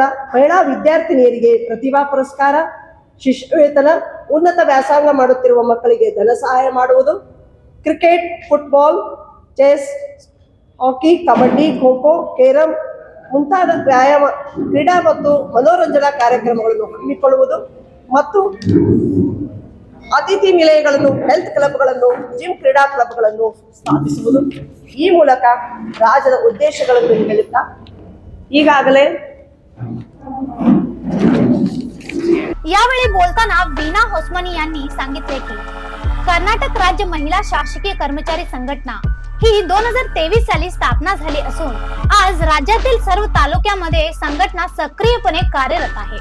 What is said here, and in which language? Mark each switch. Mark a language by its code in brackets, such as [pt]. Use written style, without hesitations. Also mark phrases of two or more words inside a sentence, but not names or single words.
[kn] ಮಹಿಳಾ ವಿದ್ಯಾರ್ಥಿನಿಯರಿಗೆ ಪ್ರತಿಭಾ ಪುರಸ್ಕಾರ, ಶಿಷ್ಯ ವೇತನ, ಉನ್ನತ ವ್ಯಾಸಂಗ ಮಾಡುತ್ತಿರುವ ಮಕ್ಕಳಿಗೆ ಧನ ಸಹಾಯ ಮಾಡುವುದು, ಕ್ರಿಕೆಟ್, ಫುಟ್ಬಾಲ್, ಚೆಸ್, ಹಾಕಿ, ಕಬಡ್ಡಿ, ಖೋ ಖೋ, ಕೇರಂ ಮುಂತಾದ ವ್ಯಾಯಾಮ, ಕ್ರೀಡಾ ಮತ್ತು ಮನೋರಂಜನಾ ಕಾರ್ಯಕ್ರಮಗಳನ್ನು ಹಮ್ಮಿಕೊಳ್ಳುವುದು, ಮತ್ತು ಅತಿಥಿ ನಿಲಯಗಳನ್ನು, [en] health clubಗಳನ್ನು, [kn] ಜಿಮ್ ಕ್ರೀಡಾ ಕ್ಲಬ್ಗಳನ್ನು ಸ್ಥಾಪಿಸುವುದು ಈ ಮೂಲಕ ರಾಜ್ಯದ ಉದ್ದೇಶಗಳನ್ನು ಹೇಳುತ್ತಾ ಈಗಾಗಲೇ [mr] यावेळी बोलताना वीणा होसमनी यांनी सांगितले की कर्नाटक राज्य महिला शासकीय कर्मचारी संघटना ही 2023 साली स्थापना झाली असून आज राज्यातील सर्व तालुक्यामध्ये संघटना सक्रियपणे कार्यरत आहे.